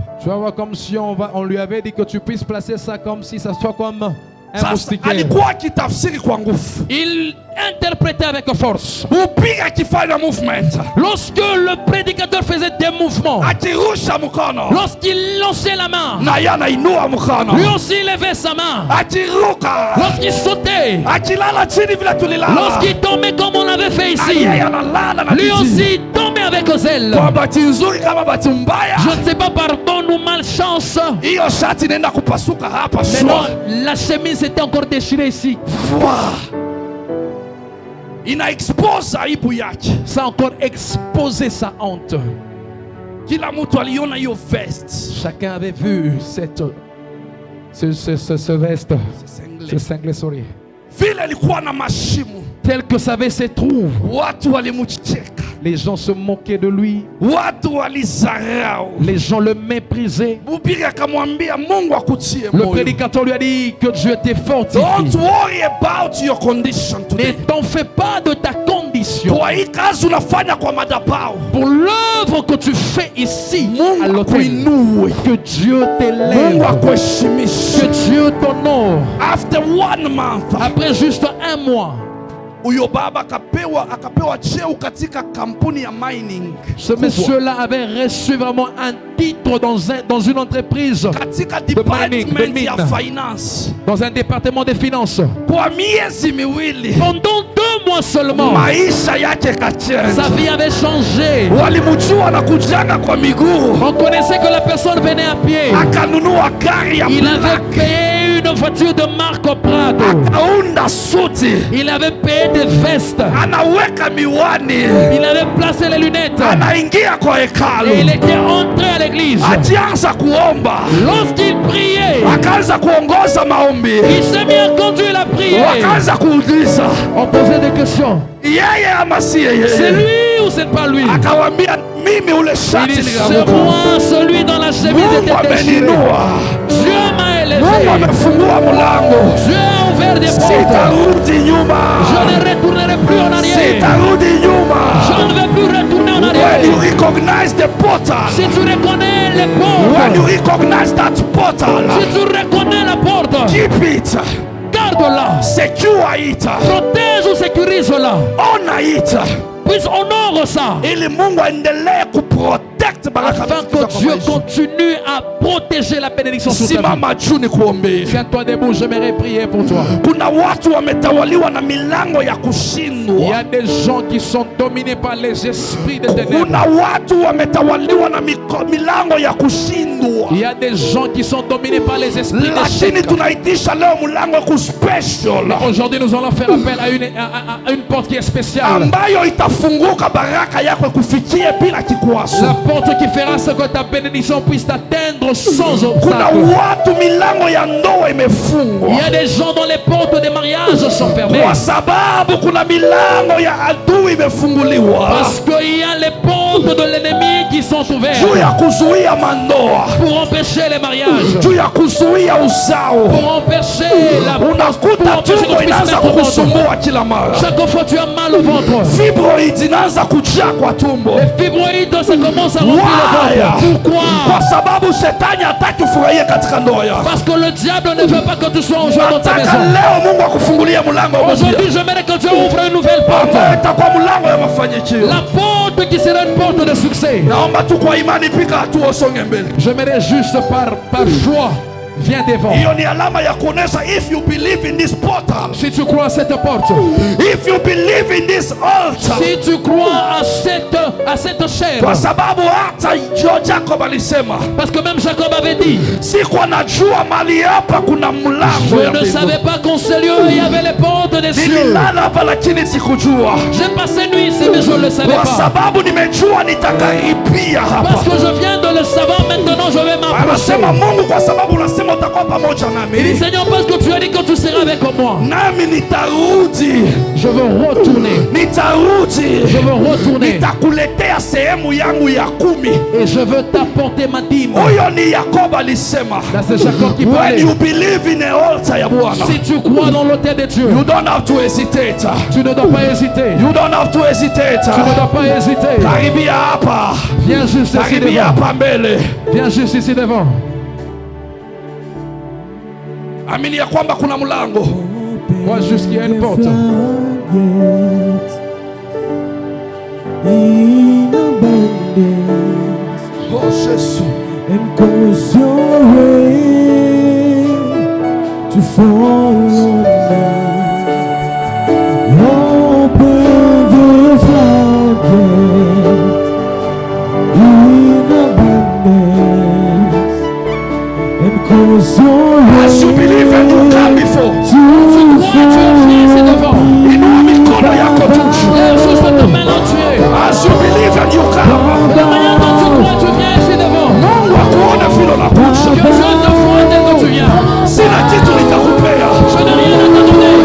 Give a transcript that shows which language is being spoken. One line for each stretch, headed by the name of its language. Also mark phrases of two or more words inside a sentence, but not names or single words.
French: Tu vas voir comme si on lui avait dit que tu puisses placer ça comme si ça soit comme un
Swahili: Sasa
French: moustiquaire.
Swahili: alikuwa akitafsiri kwa nguvu,
French: Il interprétait avec force.
Swahili: upiga akifanya movement,
French: Lorsque le prédicateur faisait des mouvements,
Swahili: akirusha mkono
French: lorsqu'il lançait la main,
Swahili: na yeye anainua mkono,
French: lui aussi il levait sa main.
Swahili: akiruka,
French: Lorsqu'il sautait,
Swahili: akilala chini vile tulilala,
French: lorsqu'il tombait comme on l'avait fait
Swahili: na
French: ici,
Swahili: yeye analala na
French: lui
Swahili: kiti.
French: aussi il tombait avec zèle.
Swahili: Kwa bahati nzuri kama bahati mbaya,
French: Je ne sais pas par bonne ou malchance,
Swahili: hiyo shati inaenda kupasuka hapa
French: mais non, shwa. la chemise était encore déchirée ici.
Swahili: Ina expose aibu yake.
French: Ça a encore exposé sa honte.
Swahili: Kila mtu aliona hiyo vest,
French: Chacun avait vu ce veste, ce cinglet, sorry.
Swahili: vile alikuwa na mashimo,
French: Tel que ça avait ses trous.
Swahili: watu walimcheka,
French: Les gens se moquaient de lui.
Swahili: watu walizarau.
French: Les gens le méprisaient.
Swahili: Mhubiri akamwambia Mungu akutie
French: Le
Swahili: moyo.
French: prédicateur lui a dit que Dieu t'ait
English: Don't
French: fortifié.
English: worry about your condition
French: Ne
English: today.
French: t'en fais pas de ta condition.
Swahili: Kwa hii kazi unafanya kwa madhabahu,
French: Pour l'œuvre que tu fais ici à
Swahili: Mungu
French: l'autel,
Swahili: akuinue,
French: que Dieu
Swahili: Mungu
French: t'élève,
Swahili: akuheshimishe.
French: que Dieu t'honore.
English: After 1 month,
French: Après juste un mois,
Swahili: huyo baba akapewa cheo katika kampuni ya mining
French: ce
Swahili: kubwa.
French: monsieur-là avait reçu vraiment un titre dans une entreprise,
Swahili: Katika
French: mining, de
Swahili: department ya
French: mine.
Swahili: finance
French: dans un département des finances.
Swahili: kwa miezi miwili,
French: Pendant 2 mois seulement,
Swahili: maisha yake
French: sa
Swahili: kachenja.
French: vie avait changé.
Swahili: Walimjua na kujaga kwa miguu,
French: On connaissait que la personne venait à pied.
Swahili: akanunua gari ya
French: Il avait
Swahili: black,
French: payé une voiture de marque Prado.
Swahili: akaunda suti,
French: Il avait payé des vestes.
Swahili: anaweka miwani,
French: Il avait placé les lunettes.
Swahili: anaingia kwa
French: Et il
Swahili: hekalu,
French: était entré à l'église.
Swahili: akianza kuomba,
French: Lorsqu'il priait,
Swahili: akaanza kuongoza maombi,
French: il s'est mis à conduire la prière.
Swahili: wakaanza kuuliza
French: On posait des questions.
Swahili: yeye ama si
French: C'est
Swahili: yeye.
French: lui ou c'est pas lui?
Swahili: Akawambia mimi ule
French: Il
Swahili: shati
French: dit, c'est
Swahili: nilianguka,
French: moi, celui dans la chemise
Swahili: Mungu
French: était déchiré.
Swahili: ameninua,
French: Dieu m'a élevé.
Swahili: Mungu amefungua mlango,
French: Dieu a ouvert des portes.
Swahili: sitarudi nyuma,
French: Je ne retournerai plus en arrière.
Swahili: sitarudi nyuma.
French: Je ne vais plus retourner en
English: When you
French: arrière.
English: recognize recognize the portal,
French: si tu reconnais les
English: when you
French: portes,
English: recognize that portal,
French: si tu reconnais la porte,
English: keep it,
French: garde-la,
English: secure it,
French: protège ou sécurise-la,
English: honor it,
French: puis honore ça,
Swahili: ili Mungu aendelee kuprotect baraka
French: afin que Dieu continue à protéger la bénédiction sur ta vie.
Swahili: Simama juu nikuombee.
French: Tiens-toi debout, j'aimerais prier pour toi.
Swahili: Kuna watu wametawaliwa na milango ya
French: Il y
Swahili: kushindwa.
French: a des gens qui sont dominés par les esprits de
Swahili: Kuna
French: ténèbres.
Swahili: watu wametawaliwa na milango ya kushindwa.
French: Il y a des gens qui sont dominés par les esprits
Swahili: Lakini
French: d'échec.
Swahili: tunaitisha leo mlango kuspecial
French: Aujourd'hui, nous allons faire appel à une porte qui est spéciale.
Swahili: ambayo itafunguka baraka yako kufikie bila
French: La
Swahili: kikwazo.
French: porte qui fera ce que ta bénédiction puisse t'atteindre sans
Swahili: Kuna
French: obstacle.
Swahili: watu milango ya ndoa imefungwa
French: Il y a des gens dont les portes des mariages sont fermées.
Swahili: kwa sababu kuna milango ya adui imefunguliwa
French: Parce qu'il y a les portes de l'ennemi qui sont ouvertes
Swahili: juu ya kuzuia mandoa,
French: pour empêcher les mariages,
Swahili: juu ya kuzuia uzao.
French: pour empêcher la pour
Swahili: Unakuta
French: empêcher que
Swahili: tumbo
French: tu puisses
Swahili: inaanza
French: mettre au ventre.
Swahili: kukusumbua kila mara,
French: Chaque fois tu as mal au ventre.
Swahili: fibroids inaanza kujaa kwa tumbo.
French: Les fibroïdes, ça commence à remplir
English: Why?
French: le ventre.
Swahili: Kwa
French: Pourquoi?
Swahili: sababu shetani hataki ufurahie katika ndoa yako.
French: Parce que le diable ne veut pas que tu sois en joie dans ta
Swahili: Nataka
French: maison.
Swahili: leo Mungu akufungulie mlango mpya
French: Aujourd'hui, j'aimerais que Dieu ouvre une nouvelle porte.
Swahili: ambayo itakuwa mlango ya mafanikio.
French: La porte qui sera une porte de succès.
Swahili: Naomba tu kwa imani piga hatua usonge mbele.
French: J'aimerais juste par joie, viens devant.
Swahili: Hiyo ni alama ya kuonesha
English: if you believe in this portal,
French: Si tu crois à cette porte,
English: if you believe in this altar,
French: si tu crois à cette chair,
Swahili: kwa sababu hata Jacob alisema
French: parce que même Jacob avait dit,
Swahili: sikuwa najua mali hapa kuna mlango
French: je
Swahili: ya
French: ne
Swahili: mbinguni.
French: savais pas qu'en ce lieu il y avait les portes des cieux.
Swahili: Nililala hapa lakini sikujua,
French: J'ai passé nuit ici mais je ne le savais
Swahili: kwa
French: pas.
Swahili: sababu nimejua nitakaribia hapa.
French: Parce que je viens de le savoir, maintenant je vais m'approcher.
Swahili: Anasema Mungu, kwa sababu unasema utakuwa pamoja
French: Il dit
Swahili: nami,
French: Seigneur, parce que tu as dit que tu seras avec moi,
Swahili: nami nitarudi,
French: je veux retourner.
Swahili: nitarudi,
French: Je veux retourner
Swahili: nitakuletea sehemu yangu ya 10.
French: et je veux t'apporter ma dîme.
Swahili: Huyo ni Yakobo alisema,
French: Là c'est Jacob qui
English: when
French: parlait.
English: you believe in the altar
Swahili: ya Bwana,
French: Si tu crois dans l'autel de Dieu,
English: you don't have to hesitate,
French: tu ne dois pas hésiter.
English: you don't have to hesitate.
French: Tu ne dois pas hésiter.
Swahili: Karibia hapa,
French: Viens juste ici
Swahili: karibia
French: devant.
Swahili: hapa mbele.
French: Viens juste ici devant.
Swahili: Amini ya kwamba kuna mlango.
French: Crois juste qu'il y a une porte.
English: In abundance,
French: Oh Jésus,
English: and cause your rain to fall on me. Open the floodgates in abundance, and cause your as you believe and you come before,
French: Tu crois, tu es ici devant.
Swahili: inua mikono yako tu.
French: Lève juste ta main là, tu es.
English: As you believe and you come,
French: De la manière dont tu crois, tu viens ici devant.
Swahili: Mungu akuone vile
French: Que
Swahili: unakuja.
French: Dieu te voie dès que tu viens.
Swahili: Sina kitu nitakupea,
French: Je n'ai rien à te donner.